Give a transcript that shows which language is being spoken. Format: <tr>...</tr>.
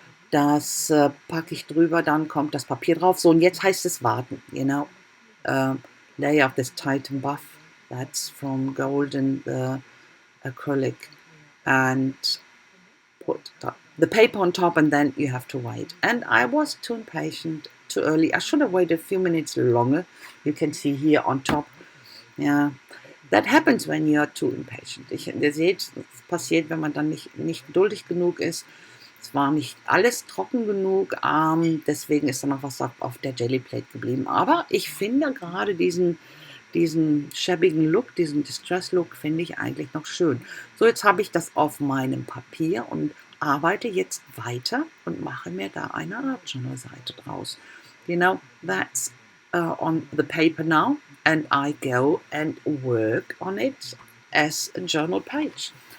<de>Das packe ich drüber, dann kommt das Papier drauf. So, und jetzt heißt es warten,</de> <en>you know. Layer of this Titan Buff, that's from golden acrylic, and put the paper on top, and then you have to wait. And I was too impatient, too early. I should have waited a few minutes longer. You can see here on top. Yeah, that happens when you are too impatient.</en> <de>Ihr seht, das passiert, wenn man dann nicht geduldig genug ist. Es war nicht alles trocken genug, deswegen ist da noch was auf der GelliPlate geblieben. Aber ich finde gerade diesen schäbigen Look, diesen Distress-Look, finde ich eigentlich noch schön. So, jetzt habe ich das auf meinem Papier und arbeite jetzt weiter und mache mir da eine Art Journal-Seite draus.</de> <en>You know, that's on the paper now, and I go and work on it as a journal page.</en>